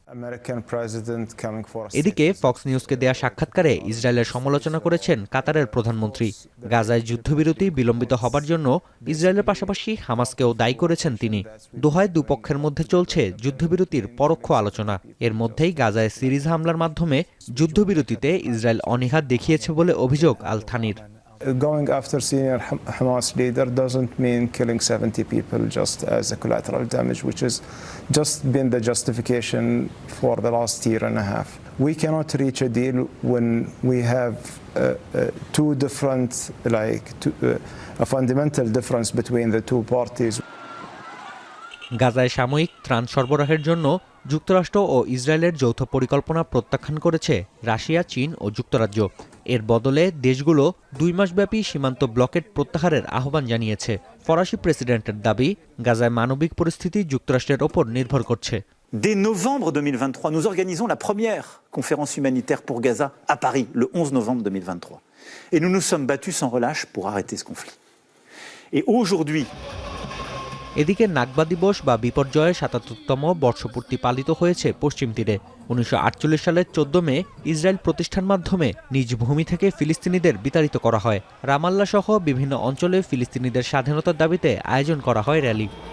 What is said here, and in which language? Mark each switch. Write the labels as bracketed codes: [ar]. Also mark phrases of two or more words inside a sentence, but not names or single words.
[bn] এদিকে ফক্স নিউজকে দেয়া সাক্ষাৎকারে ইসরায়েলের সমালোচনা করেছেন কাতারের প্রধানমন্ত্রী। গাজায় যুদ্ধবিরতি বিলম্বিত হবার জন্য ইসরায়েলের পাশাপাশি হামাসকেও দায়ী করেছেন তিনি। দোহায় দুপক্ষের মধ্যে চলছে যুদ্ধবিরতির পরোক্ষ আলোচনা। এর মধ্যেই গাজায় সিরিজ হামলার মাধ্যমে যুদ্ধবিরতিতে ইসরায়েল অনীহা দেখিয়েছে বলে অভিযোগ আল থানির। [en] Going after senior Hamas leader doesn't mean killing 70 people just as a collateral damage, which has just been the justification for the last year and a half. We cannot reach a deal when we have two different, a fundamental difference between the two parties. [bn] গাজায় সাময়িক ত্রাণ সরবরাহের জন্য যুক্তরাষ্ট্র ও ইসরায়েলের যৌথ পরিকল্পনা প্রত্যাখ্যান করেছে রাশিয়া, চীন ও যুক্তরাজ্য। এর বদলে দেশগুলো 2 মাসব্যাপী সীমান্ত ব্লকেট প্রত্যাহারের আহ্বান জানিয়েছে। ফরাসি প্রেসিডেন্টের দাবি, গাজায় মানবিক পরিস্থিতি যুক্তরাষ্ট্রের ওপর নির্ভর করছে। [fr] Dès novembre 2023, nous organisons la première conférence humanitaire pour Gaza à Paris, le 11 novembre 2023. Et nous nous sommes battus sans relâche pour arrêter ce conflit. Et aujourd'hui, [bn] এদিকে নাকবা দিবস বা বিপর্যয়ের ৭৭তম বর্ষপূর্তি পালিত হয়েছে পশ্চিম তীরে। ১৯৪৮ সালের ১৪ মে ইসরায়েল প্রতিষ্ঠার মাধ্যমে নিজ ভূমি থেকে ফিলিস্তিনিদের বিতাড়িত করা হয়। রামাল্লা সহ বিভিন্ন অঞ্চলে ফিলিস্তিনিদের স্বাধীনতার দাবিতে আয়োজন করা হয় র্যালি।